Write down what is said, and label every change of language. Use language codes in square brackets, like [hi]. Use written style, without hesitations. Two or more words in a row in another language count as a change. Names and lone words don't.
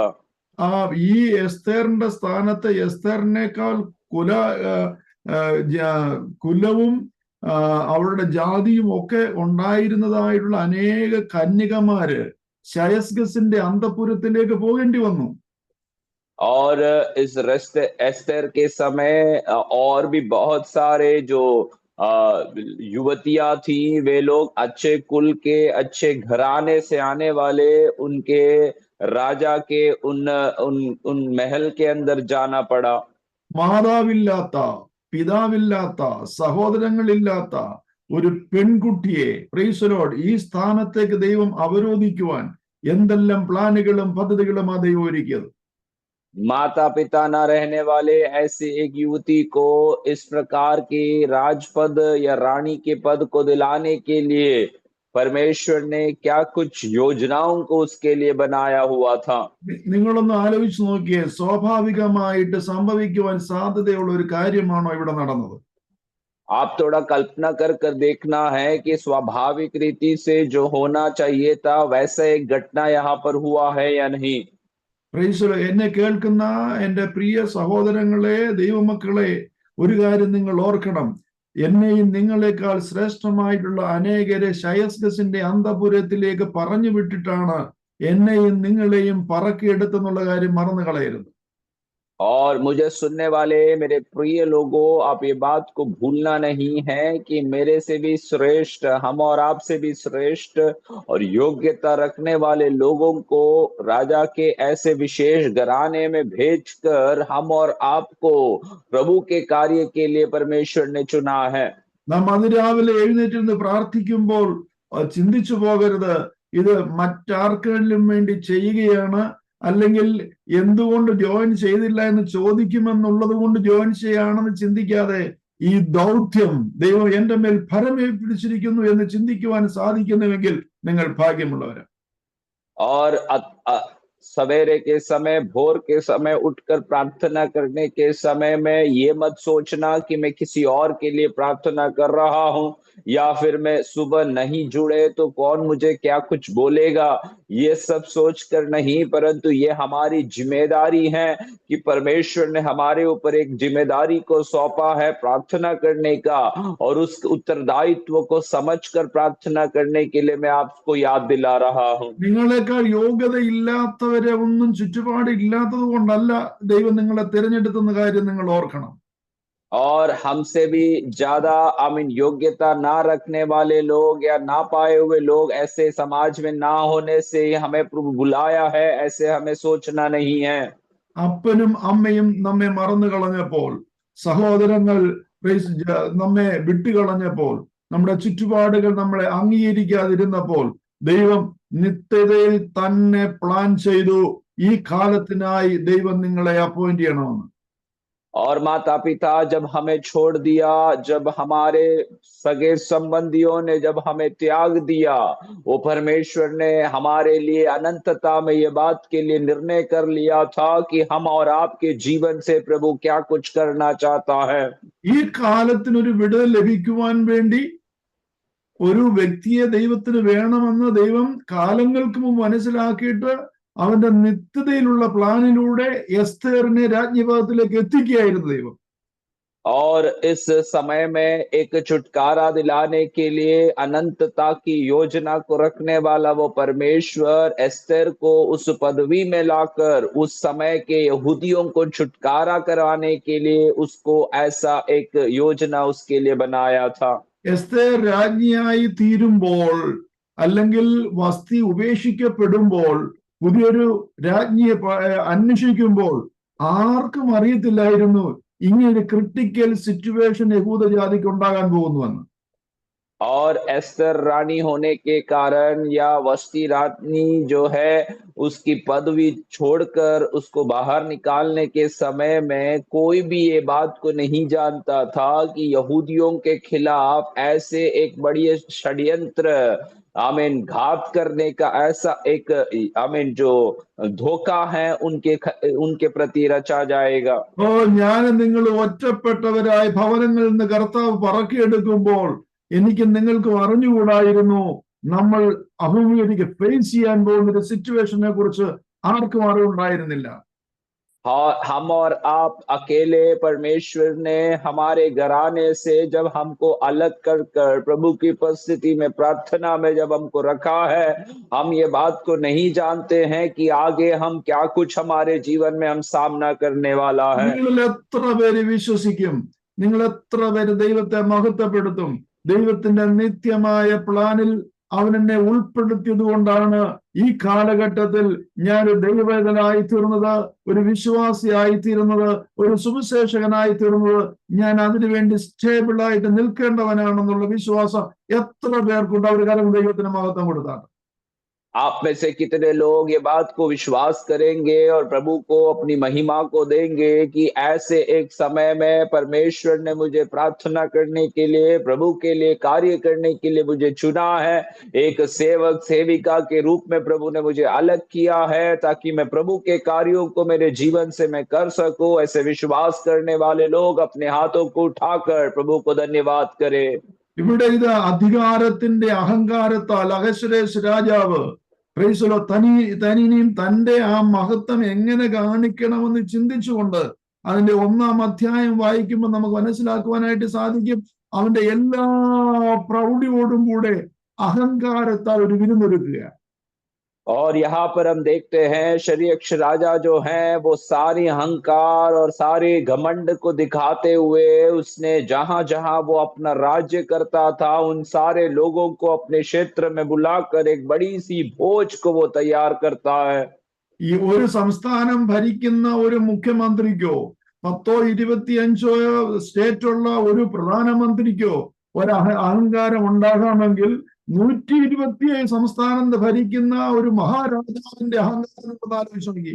[ml] ഈ എസ്തേറിന്റെ സ്ഥാനത്ത് എസ്തേറിനേക്കാൾ കുലവും അവരുടെ ജാതിയും ഒക്കെ ഉണ്ടായിരുന്നതായിട്ടുള്ള അനേക കന്യകമാര് ശയസ്ഗസിന്റെ അന്തഃപുരത്തിലേക്ക് പോകേണ്ടി വന്നു. [hi] और इस रस्ते एस्तर के समय और भी बहुत सारे जो युवतियां थी, वे लोग अच्छे कुल के, अच्छे घराने से आने वाले, उनके राजा के उन उन उन महल के अंदर जाना पड़ा। [ml] മാതാവില്ലാത്ത, പിതാവില്ലാത്ത, സഹോദരങ്ങളില്ലാത്ത ഒരു പെൺകുട്ടിയെ [en] Praise the Lord [ml] ഈ സ്ഥാനത്തേക്ക് ദൈവം അവരോധിക്കുവാൻ എന്തെല്ലാം പ്ലാനുകളും പദ്ധതികളും ആ ദൈവം ഒരുക്കിയത്. [hi] माता पिता ना रहने वाले ऐसे एक युवती को इस प्रकार के राजपद या रानी के पद को दिलाने के लिए परमेश्वर ने क्या कुछ योजनाओं को उसके लिए बनाया हुआ था। [ml] നിങ്ങളൊന്ന് ആലോചിച്ച് നോക്കിയേ, സ്വാഭാവികമായിട്ട് സംഭവിക്കുവാൻ സാധ്യതയുള്ള ഒരു കാര്യമാണോ ഇവിടെ നടന്നത്? [hi] आप थोड़ा कल्पना कर कर देखना है कि स्वाभाविक रीति से जो होना चाहिए था वैसा एक घटना यहाँ पर हुआ है या नहीं। [en] Praise the Lord. [ml] എന്നെ കേൾക്കുന്ന എൻ്റെ പ്രിയ സഹോദരങ്ങളെ, ദൈവമക്കളെ, ഒരു കാര്യം നിങ്ങൾ ഓർക്കണം. എന്നെയും നിങ്ങളെക്കാൾ ശ്രേഷ്ഠമായിട്ടുള്ള അനേകരെ ശയസ്ഗസിന്റെ അന്തഃപുരത്തിലേക്ക് പറഞ്ഞു വിട്ടിട്ടാണ് എന്നെയും നിങ്ങളെയും പറക്കിയെടുത്തെന്നുള്ള കാര്യം മറന്നു കളയരുത്. [hi] और मुझे सुनने वाले मेरे प्रिय लोगों, आप ये बात को भूलना नहीं है कि मेरे से भी श्रेष्ठ, हम और आप से भी श्रेष्ठ और योग्यता रखने वाले लोगों को राजा के ऐसे विशेष घराने में भेजकर हम और आपको प्रभु के कार्य के लिए परमेश्वर ने चुना है। [ml] നാം അതിരാവിലെ എഴുന്നേറ്റിരുന്ന് പ്രാർത്ഥിക്കുമ്പോൾ ചിന്തിച്ചു പോകരുത് ഇത് മറ്റാർക്കെങ്കിലും വേണ്ടി ചെയ്യുകയാണ്, അല്ലെങ്കിൽ എന്തുകൊണ്ട് ജോയിൻ ചെയ്തില്ല എന്ന് ചോദിക്കുമെന്നുള്ളത് കൊണ്ട് ജോയിൻ ചെയ്യാണെന്ന് ചിന്തിക്കാതെ ഈ ദൗത്യം ദൈവം എന്റെ മേൽ ഫലമേൽപ്പിച്ചിരിക്കുന്നു എന്ന് ചിന്തിക്കുവാൻ സാധിക്കുന്നുവെങ്കിൽ നിങ്ങൾ ഭാഗ്യമുള്ളവരാണ്. [hi] और सवेरे के समय, भोर के समय उठकर प्रार्थना करने के समय में ये मत सोचना कि मैं किसी और के लिए प्रार्थना कर रहा हूं, या फिर मैं सुबह नहीं जुड़े तो कौन मुझे क्या कुछ बोलेगा, ये सब सोचकर नहीं, परंतु ये हमारी जिम्मेदारी है कि परमेश्वर ने हमारे ऊपर एक जिम्मेदारी को सौंपा है प्रार्थना करने का, और उस उत्तरदायित्व को समझकर प्रार्थना करने के लिए मैं आपको याद दिला रहा हूं. [ml] നിങ്ങളെക്കാൾ യോഗ്യത ഇല്ലാത്തവരെ ഒന്നും ചുറ്റുപാട് ഇല്ലാത്തത് കൊണ്ടല്ല ദൈവം നിങ്ങളെ തിരഞ്ഞെടുത്തുന്ന കാര്യം നിങ്ങൾ ഓർക്കണം. [hi] और हमसे भी ज्यादा योग्यता ना रखने वाले लोग या ना पाए हुए लोग ऐसे समाज में ना होने से ही हमें प्रभु बुलाया है, ऐसे हमें सोचना नहीं है. [ml] അപ്പനും അമ്മയും നമ്മെ മറന്നു കളഞ്ഞപ്പോൾ, സഹോദരങ്ങൾ നമ്മെ വിട്ടുകളഞ്ഞപ്പോൾ, നമ്മുടെ ചുറ്റുപാടുകൾ നമ്മളെ അംഗീകരിക്കാതിരുന്നപ്പോൾ, ദൈവം നിത്യതയിൽ തന്നെ പ്ലാൻ ചെയ്തു ഈ കാലത്തിനായി ദൈവം നിങ്ങളെ അപ്പോയിന്റ് ചെയ്യണമെന്ന്. [hi] और माता पिता जब हमें छोड़ दिया, जब हमारे सगे संबंधियों ने जब हमें त्याग दिया, वो परमेश्वर ने हमारे लिए अनंतता में ये बात के लिए निर्णय कर लिया था कि हम और आपके जीवन से प्रभु क्या कुछ करना चाहता है. [ml] ഈ കാലത്തിനൊരു വിടുതൽ ലഭിക്കുവാൻ വേണ്ടി ഒരു വ്യക്തിയെ ദൈവത്തിന് വേണമെന്ന് ദൈവം കാലങ്ങൾക്ക് മുമ്പ് മനസ്സിലാക്കിയിട്ട് അവന്റെ നിത്യതയിലുള്ള പ്ലാനിലൂടെ എസ്തേറിനെ രാജ്ഞിപദത്തിലേക്ക് എത്തിക്കുകയായിരുന്നു ദൈവം. [hi] और इस समय में एक छुटकारा दिलाने के लिए अनंतता की योजना को रखने वाला वो परमेश्वर एस्तेर को उस पदवी में लाकर उस समय के यहूदियों को छुटकारा करवाने के लिए उसको ऐसा एक योजना उसके लिए बनाया था. [ml] എസ്തേർ രാജ്ഞിയായി തീരുമ്പോൾ, അല്ലെങ്കിൽ വസ്തി ഉപേക്ഷിക്കപ്പെടുമ്പോൾ, പുതിയൊരു രാജ്ഞിയെ അന്വേഷിക്കുമ്പോൾ ആർക്കും അറിയത്തില്ലായിരുന്നു ഇങ്ങനെ [en] critical situation [ml] യഹൂദ ജാതിക്ക് ഉണ്ടാകാൻ പോകുന്നുവെന്ന്. [hi] और एस्तर रानी होने के कारण या वस्ती रानी जो है उसकी पदवी छोड़कर उसको बाहर निकालने के समय में कोई भी ये बात को नहीं जानता था कि यहूदियों के खिलाफ ऐसे एक बड़ी षड्यंत्र घात करने का ऐसा एक जो धोखा है उनके प्रति रचा जाएगा. [ml] ഓ, ഞാനും നിങ്ങൾ ഒറ്റപ്പെട്ടവരായി ഭവനങ്ങളിൽ നിന്ന് കർത്താവ് പറക്കിയെടുക്കുമ്പോൾ എനിക്ക് നിങ്ങൾക്കും അറിഞ്ഞുകൂടായിരുന്നു നമ്മൾ ഫേസ് ചെയ്യാൻ പോകുന്ന ഒരു സിറ്റുവേഷനെ കുറിച്ച് ആർക്കും അറിവുണ്ടായിരുന്നില്ല. [hi] हम और आप अकेले परमेश्वर ने हमारे घराने से जब हमको अलग कर प्रभु की उपस्थिति में प्रार्थना में जब हमको रखा है, हम ये बात को नहीं जानते हैं कि आगे हम क्या कुछ हमारे जीवन में हम सामना करने वाला है. [ml] നിങ്ങൾ എത്ര പേര് വിശ്വസിക്കും? നിങ്ങൾ എത്ര പേര് ദൈവത്തെ മഹത്വപ്പെടുത്തും? ദൈവത്തിന്റെ നിത്യമായ പ്ലാനിൽ അവൻ എന്നെ ഉൾപ്പെടുത്തിയത് കൊണ്ടാണ് ഈ കാലഘട്ടത്തിൽ ഞാൻ ഒരു ദൈവവേദനായി തീർന്നത്, ഒരു വിശ്വാസിയായി തീർന്നത്, ഒരു സുവിശേഷകനായി തീർന്നത്. ഞാൻ അതിനുവേണ്ടി സ്റ്റേബിൾ ആയിട്ട് നിൽക്കേണ്ടവനാണെന്നുള്ള വിശ്വാസം എത്ര പേർക്കുണ്ട്? അവർ കാരണം ദൈവത്തിന് മഹത്വം കൊടുത്താണ്. [hi] आप में से कितने लोग ये बात को विश्वास करेंगे और प्रभु को अपनी महिमा को देंगे कि ऐसे एक समय में परमेश्वर ने मुझे प्रार्थना करने के लिए, प्रभु के लिए कार्य करने के लिए मुझे चुना है, एक सेवक सेविका के रूप में प्रभु ने मुझे अलग किया है ताकि मैं प्रभु के कार्यों को मेरे जीवन से मैं कर सकूं. ऐसे विश्वास करने वाले लोग अपने हाथों को उठाकर प्रभु को धन्यवाद करें. [ml] ഇവിടെ ഇത് അധികാരത്തിന്റെ അഹങ്കാരത്താൽ അഹശ്വേരോശ് രാജാവ് തനിയും തന്റെ ആ മഹത്വം എങ്ങനെ കാണിക്കണമെന്ന് ചിന്തിച്ചുകൊണ്ട് അതിന്റെ 1-ാം അധ്യായം വായിക്കുമ്പോൾ നമുക്ക് മനസ്സിലാക്കുവാനായിട്ട് സാധിക്കും. അവന്റെ എല്ലാ പ്രൗഢിയോടും കൂടെ അഹങ്കാരത്താൽ ഒരു വിരുന്നൊരുക്കുക. [hi] और यहाँ पर हम देखते हैं शरीयक्ष राजा जो हैं वो सारी अहंकार और सारे घमंड को दिखाते हुए उसने जहां जहां वो अपना राज्य करता था उन सारे लोगों को अपने क्षेत्र में बुलाकर एक बड़ी सी भोज को वो तैयार करता है. [ml] ഈ ഒരു സംസ്ഥാനം ഭരിക്കുന്ന ഒരു മുഖ്യമന്ത്രിക്കോ 10-25 സ്റ്റേറ്റുള്ള ഒരു പ്രധാനമന്ത്രിക്കോ അഹങ്കാരം ഉണ്ടാകാമെങ്കിൽ 127 സംസ്ഥാനം ഭരിക്കുന്ന ഒരു മഹാരാജാവിന്റെ അഹങ്കാരം ആലോചിച്ച് നോക്കി.